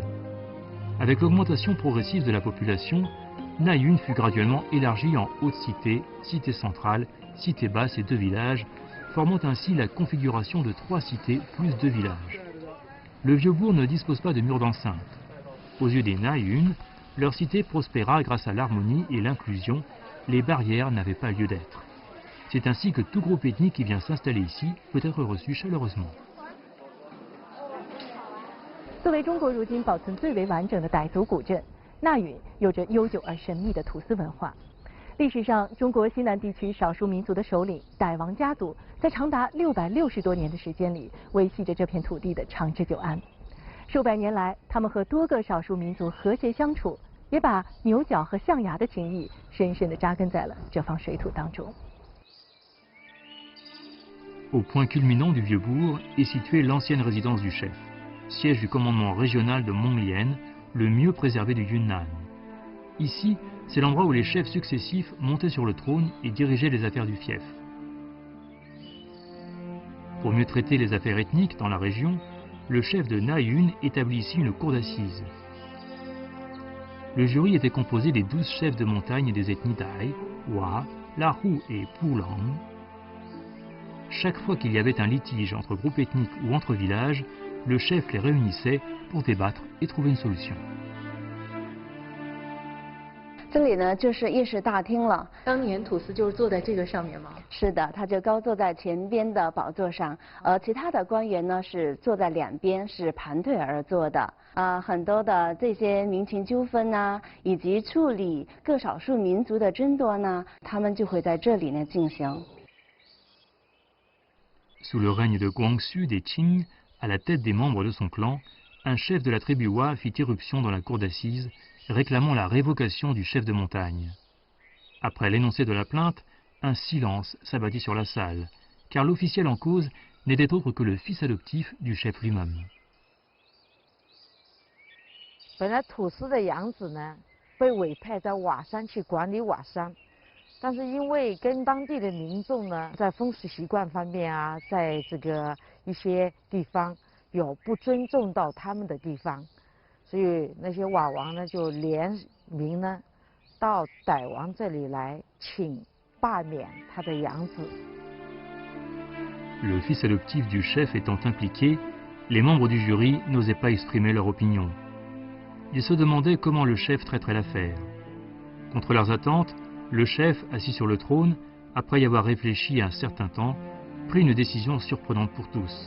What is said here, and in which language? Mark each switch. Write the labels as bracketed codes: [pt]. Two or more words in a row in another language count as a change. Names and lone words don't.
[fr] Avec l'augmentation progressive de la population, Na Yun fut graduellement élargie en haute cité, cité centrale, cité basse et 2 villages, formant ainsi la configuration de 3 cités plus 2 villages. Le vieux bourg ne dispose pas de murs d'enceinte. Aux yeux des Na Yun, leur cité prospéra grâce à l'harmonie et l'inclusion, les barrières n'avaient pas lieu d'être. C'est ainsi que tout groupe ethnique qui vient s'installer ici peut être reçu chaleureusement. [zh] 作为中国如今保存最为完整的傣族古镇，纳允有着悠久而神秘的土司文化。历史上，中国西南地区少数民族的首领傣王家族，在长达660多年的时间里，维系着这片土地的长治久安。数百年来，他们和多个少数民族和谐相处，也把牛角和象牙的情谊深深地扎根在了这方水土当中。 [fr] Au point culminant du vieux bourg est située l'ancienne résidence du chef, siège du commandement régional de Monglian, le mieux préservé du Yunnan. Ici, c'est l'endroit où les chefs successifs montaient sur le trône et dirigeaient les affaires du fief. Pour mieux traiter les affaires ethniques dans la région, le chef de Na-Yun établit ici une cour d'assises. Le jury était composé des 12 chefs de montagne des ethnies Dai, Wa, Lahu et Pulang. Chaque fois qu'il y avait un litige entre groupes ethniques ou entre villages, le chef les réunissait pour débattre et trouver une solution. [zh] 这里呢就是议事大厅了。当年土司就是坐在这个上面吗？是的，他就高坐在前边的宝座上，而其他的官员呢是坐在两边，是盘腿而坐的。很多的这些民情纠纷呢，以及处理各少数民族的争夺呢，他们就会在这里呢进行。 [fr] Sous le règne de Guangxu des Qing, à la tête des membres de son clan, un chef de la tribu Wa fit irruption dans la cour d'assises, réclamant la révocation du chef de montagne. Après l'énoncé de la plainte, un silence s'abattit sur la salle, car l'officiel en cause n'était autre que le fils adoptif du chef lui-même. [zh] 本来土司的养子呢，被委派在瓦山去管理瓦山，但是因为跟当地的民众呢，在风俗习惯方面啊，在这个一些地方有不尊重到他们的地方，所以那些瓦王呢就联名呢到傣王这里来请罢免他的养子。 [fr] Le fils adoptif du chef étant impliqué, les membres du jury n'osaient pas exprimer leur opinion. Ils se demandaient comment le chef traiterait l'affaire. Contre leurs attentes, le chef, assis sur le trône, après y avoir réfléchi un certain temps, prit une décision surprenante pour tous.